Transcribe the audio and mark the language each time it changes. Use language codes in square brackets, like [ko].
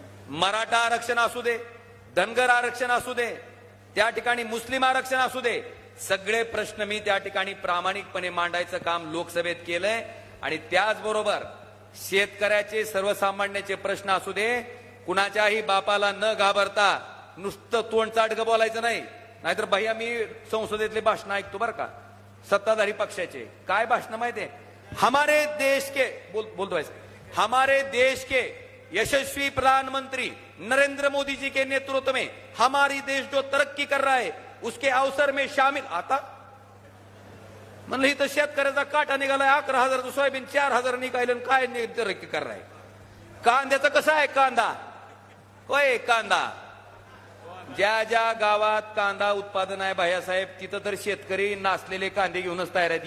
[mr] मराठा आरक्षण असू दे, धनगर आरक्षण असू दे, त्या ठिकाणी मुस्लिम आरक्षण असू दे, सगळे प्रश्न मी त्या ठिकाणी प्रामाणिकपणे मांडायचं काम लोकसभेत केलंय. आणि त्याचबरोबर शेतकऱ्याचे, सर्वसामान्याचे प्रश्न असू दे, कुणाच्याही बापाला न घाबरता नुसतं तोंडचाटकं बोलायचं नाही. नाहीतर भैया मी संसदेतले भाषण ऐकतो बरं का, सत्ताधारी पक्षाचे. काय भाषण माहितीये? [hi] हमारे देश के [mr] बोलतोय, [hi] हमारे देश के यशस्वी प्रधानमंत्री नरेंद्र मोदी जी के नेतृत्व में हमारी देश जो तरक्की कर रहा है उसके अवसर में शामिल. [mr] आता म्हणलं इथं शेतकऱ्याचा काटा निघालाय, 11,000 सोयाबीन 4,000 निघालं, काय तरक्की कराय? कांद्याचं कसं आहे? कांदा होय, कांदा ज्या ज्या गावात कांदा उत्पादन आहे भाईसाहेब, तिथं तर शेतकरी नासलेले कांदे घेऊनच तयार आहेत.